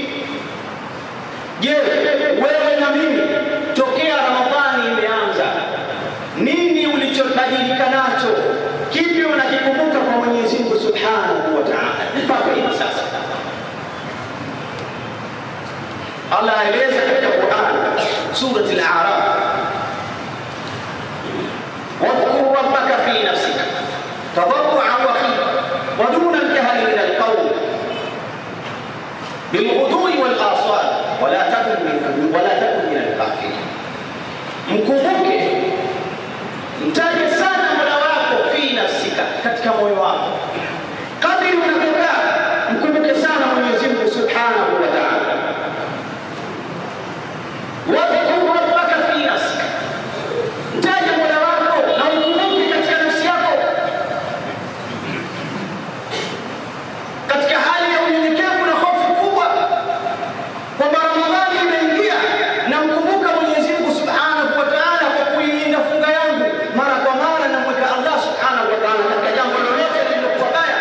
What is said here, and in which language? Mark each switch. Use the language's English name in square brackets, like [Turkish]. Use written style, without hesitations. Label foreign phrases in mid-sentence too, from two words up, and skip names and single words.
[Swahili] Je, wewe na mimi tokea Ramadhani imeanza, nini ulichobadilika nacho? Kipi unakikumbuka kwa Mwenyezi Mungu [Arabic] سبحانه وتعالى [Swahili] mpaka hivi sasa? Allah aeleza katika Qur'an, [Arabic] سورة الأعراف، واذكر ربك في نفسك تضرعا وخيفة ودون الجهر من القول بالغدو والآصال ولا تكن من الغافلين. [Swahili] Mkumbuke, mtaje sana Mola wako [Arabic] في نفسك, [Swahili] katika moyo wako. Kadri unapokaa, mkumbuke sana Mwenyezi Mungu [Arabic] سبحانه وتعالى. واذكر ربك في نفسك, [Swahili] mtaje Mola wako na ukumbuke katika nafsi yako, katika hali ya unyenyekevu na hofu kubwa, kwamba Ramadhani imeingia na mkumbuka Mwenyezi Mungu [Arabic] سبحانه وتعالى [Swahili] kwa kuilinda funga yangu mara kwa mara, na mweka Allah [Arabic] سبحانه وتعالى [Swahili] katika jambo lolote lililokuwa baya.